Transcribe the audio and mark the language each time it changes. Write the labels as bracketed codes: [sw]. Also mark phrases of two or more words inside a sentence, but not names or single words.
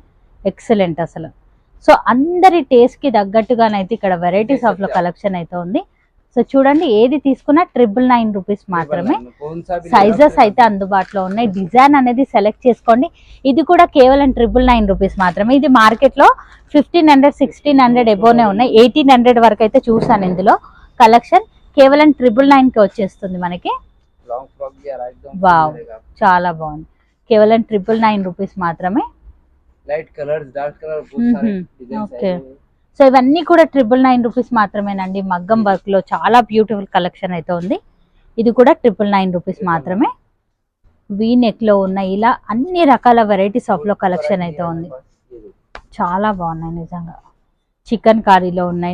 [te] ఎక్సలెంట్ అసలు. సో అందరి టేస్ట్ కి తగ్గట్టుగానైతే ఇక్కడ [en] varieties of [te] లో కలెక్షన్ అయితే ఉంది. సో చూడండి, ఏది తీసుకున్నా 999 రూపీస్ మాత్రమే. 999. [hi] कौन सा भी [te] సైజెస్ అయితే అందుబాటులో ఉన్నాయి. డిజైన్ అనేది సెలెక్ట్ చేసుకోండి. ఇది కూడా కేవలం 999 రూపీస్ మాత్రమే. ఇది మార్కెట్ లో 1500 1600 ఎబోనే ఉన్నాయి. 1800 వరకు అయితే చూసాను ఇందులో కలెక్షన్. కేవలం 999 కి వచ్చేస్తుంది మనకి. [en] long frock [hi] भी आ रहा है एकदम. [te] వావ్, చాలా బాగుంది. కేవలం 999 రూపీస్ మాత్రమే. [en] light colours, dark colour [hi] बहुत सारे डिजाइन [te] ఓకే. [hi] है. [te] సో ఇవన్నీ కూడా 999 రూపీస్ మాత్రమేనండి. మగ్గం వర్క్ లో చాలా [en] beautiful collection [te] అయితే ఉంది. ఇది కూడా 999 రూపీస్ మాత్రమే. [en] V neck [te] లో ఉన్న ఇలా అన్ని రకాల [en] varieties of [te] లో కలెక్షన్ అయితే ఉంది. చాలా బాగున్నాయి నిజంగా. చికెన్ కారీలో ఉన్నాయి.